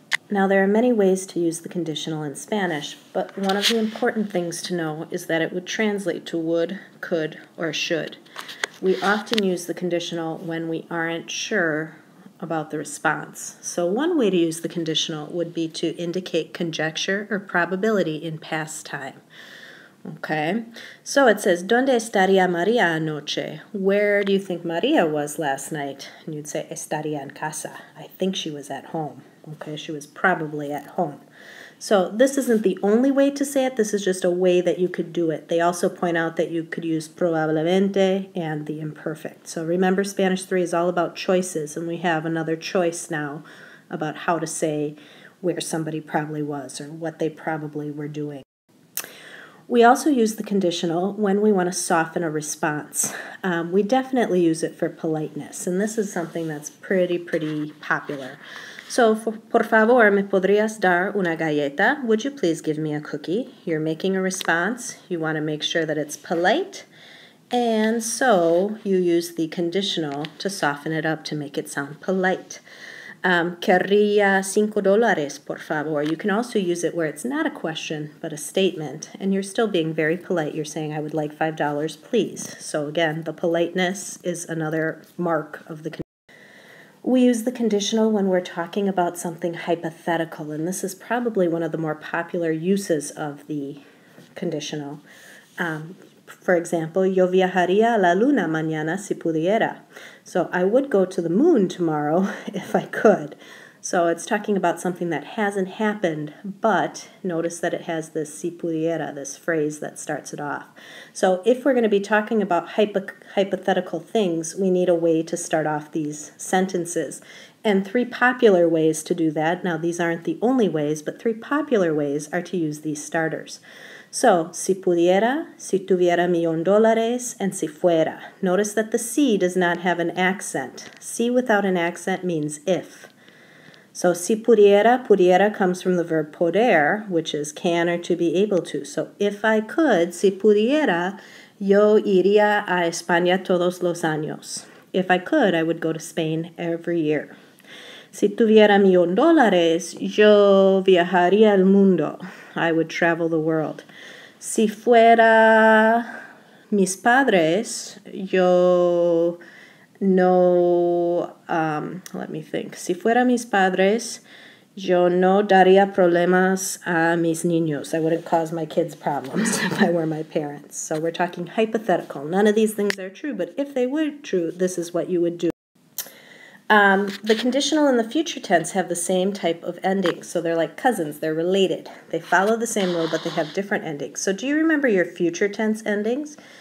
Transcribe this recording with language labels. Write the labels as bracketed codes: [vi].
[en] Now there are many ways to use the conditional in Spanish, but one of the important things to know is that it would translate to would, could, or should. We often use the conditional when we aren't sure about the response. So one way to use the conditional would be to indicate conjecture or probability in past time. Okay, so it says, [es] ¿Dónde estaría María anoche? [en] Where do you think Maria was last night? And you'd say, [es] estaría en casa. [en] I think she was at home. Okay, she was probably at home. So this isn't the only way to say it. This is just a way that you could do it. They also point out that you could use probablemente and the imperfect. So remember, Spanish 3 is all about choices, and we have another choice now about how to say where somebody probably was or what they probably were doing. We also use the conditional when we want to soften a response. We definitely use it for politeness, and this is something that's pretty popular. [es] So, por favor, ¿me podrías dar una galleta? [en] Would you please give me a cookie? You're making a response. You want to make sure that it's polite, and so you use the conditional to soften it up to make it sound polite. [es] Querría $5, por favor. [en] You can also use it where it's not a question, but a statement, and you're still being very polite. You're saying, I would like $5, please. So again, the politeness is another mark of the conditional. We use the conditional when we're talking about something hypothetical, and this is probably one of the more popular uses of the conditional. [es] For example, yo viajaría a la luna mañana si pudiera. [en] So I would go to the moon tomorrow if I could. So it's talking about something that hasn't happened, but notice that it has this si pudiera, this phrase that starts it off. So if we're going to be talking about hypothetical things, we need a way to start off these sentences. And three popular ways to do that, now these aren't the only ways, but three popular ways are to use these starters. [es] So, si pudiera, si tuviera $1,000,000, and si fuera. [en] Notice that the si does not have an accent. Si without an accent means if. So, si pudiera comes from the verb poder, which is can or to be able to. So, if I could, [es] si pudiera, yo iría a España todos los años. [en] If I could, I would go to Spain every year. [es] Si tuviera $1,000,000, yo viajaría el mundo. [en] I would travel the world. [es] Si fuera mis padres, yo no, [en] let me think. [es] Si fuera mis padres, yo no daría problemas a mis niños. [en] I wouldn't cause my kids problems if I were my parents. So we're talking hypothetical. None of these things are true, but if they were true, this is what you would do. The conditional and the future tense have the same type of ending, so they're like cousins, they're related. They follow the same rule, but they have different endings. So do you remember your future tense endings?